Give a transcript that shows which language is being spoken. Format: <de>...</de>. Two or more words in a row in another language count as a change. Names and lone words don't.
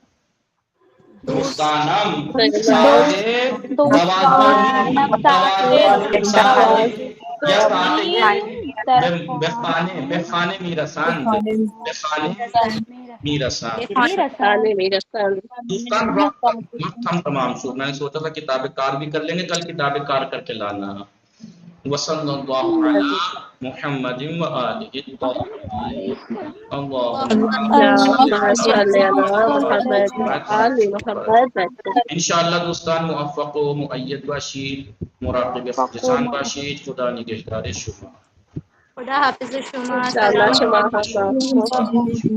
<fa>دوستانم ساعت 12 یا ساعت به خانه میرسند. به خانه میرسند. دوستان وقت ہم تمام شد.</fa> <ur>میں نے سوچا تھا کتاب کار بھی کر لیں گے، کل کتاب کار کر کے لانا.</ur> <ar>وصلی اللہ علی محمد و آلہ الطاہرین.</ar> <fa>انشاءاللہ دوستان موفق و مؤید باشید، مراقب لسان باشید. خدا نگهدار شما. خدا حافظ شما. انشاءاللہ شما حافظ.</fa>